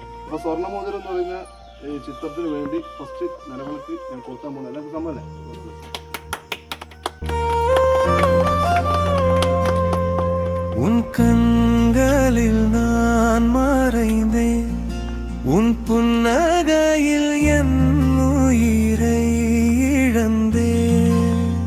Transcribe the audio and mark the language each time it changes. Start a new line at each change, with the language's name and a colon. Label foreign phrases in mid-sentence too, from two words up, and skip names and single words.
Malayalam: അപ്പോൾ സ്വർണ്ണമോതിരം എന്ന് പറയുന്ന ഈ ചിത്രത്തിന് വേണ്ടി ഫസ്റ്റ് നിലവിളക്ക് ഞാൻ കൊളുത്താൻ പോകുന്നത്. എല്ലാവർക്കും സമ്മതല്ലേ?
Tamil: உன் கண்களில் நான் மறைந்தேன், உன் புன்னகையில் என் உயிரை இழந்தேன்.